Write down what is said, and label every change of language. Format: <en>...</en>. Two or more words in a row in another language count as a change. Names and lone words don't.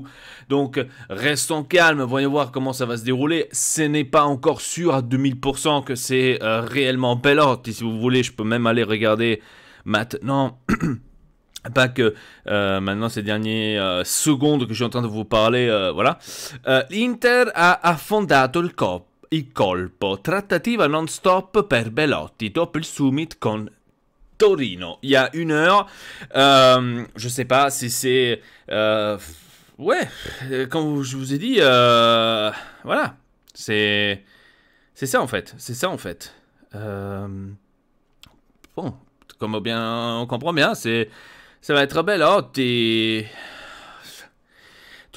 <fr>Donc restons calmes, voyons voir comment ça va se dérouler. Ce n'est pas encore sûr à 2000% que c'est réellement Belotti. Si vous voulez, je peux même aller regarder maintenant. Pas que maintenant ces dernières secondes que je suis en train de vous parler, voilà.</fr> <it>L'Inter ha affondato il colpo, trattativa non stop per Belotti dopo il summit con Torino.</it> <fr>Il y a 1 heure, je sais pas si c'est... ouais, comme je vous ai dit, voilà, c'est ça en fait, c'est ça en fait. Bon, comme bien on comprend bien, ça va être Belotti.</fr>